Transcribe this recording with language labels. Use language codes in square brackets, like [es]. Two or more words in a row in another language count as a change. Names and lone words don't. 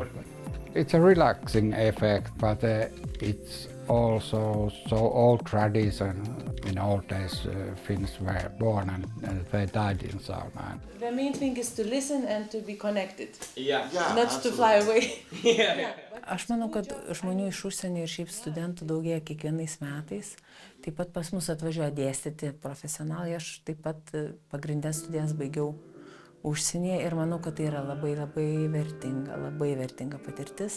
[en] It's a relaxing effect, but it's also so old tradition. In old days, Finns were born and they died in sauna. The main thing is to listen and to be connected. Yeah, Not to fly away. [lt] Aš manau, kad žmonių iš užsienio ir šiaip studentų daugėja kiekvienais metais. Taip pat pas mus atvažiuoja dėstyti profesionalai. Aš taip pat pagrindinę studijas baigiau užsienyje ir manau, kad tai yra labai vertinga patirtis.